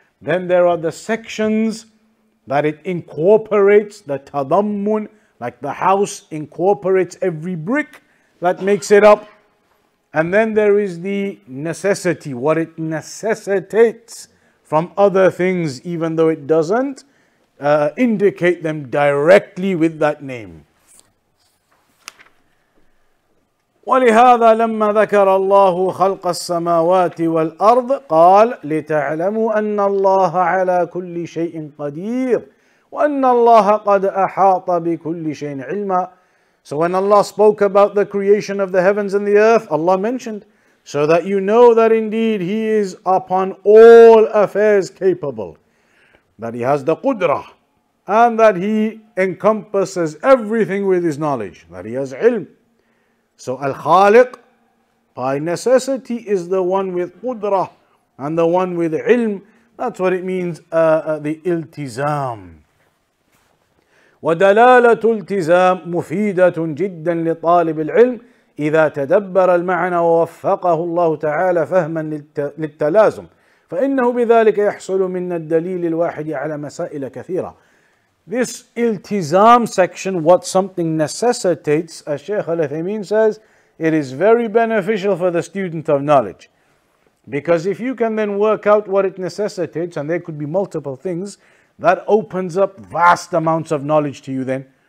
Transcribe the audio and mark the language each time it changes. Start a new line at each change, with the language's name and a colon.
English: Then there are the sections that it incorporates, the tadammun, like the house incorporates every brick that makes it up. And then there is the necessity, what it necessitates from other things, even though it doesn't indicate them directly with that name.
Arabic: ولهذا لما ذكر الله خلق السماوات والأرض قال لتعلموا أن الله على كل شيء قدير وأن الله قد أحاط بكل شيء علما.
English: So when Allah spoke about the creation of the heavens and the earth, Allah mentioned, so that you know that indeed He is upon all affairs capable, that He has the qudrah, and that He encompasses everything with His knowledge, that He has ilm. So al-Khaliq, by necessity, is the one with qudrah and the one with ilm. That's what it means, the iltizam.
Arabic: ودلالة التزام مفيدة جدا لطالب العلم إذا تدبر المعنى ووفقه الله تعالى فهما للتلازم فإنه بذلك يحصل من الدليل الواحد على مسائل كثيرة.
English: This iltizam section, what something necessitates, as Shaykh al-Uthaymin says, it is very beneficial for the student of knowledge. Because if you can then work out what it necessitates, and there could be multiple things, that opens up vast amounts of knowledge to you then.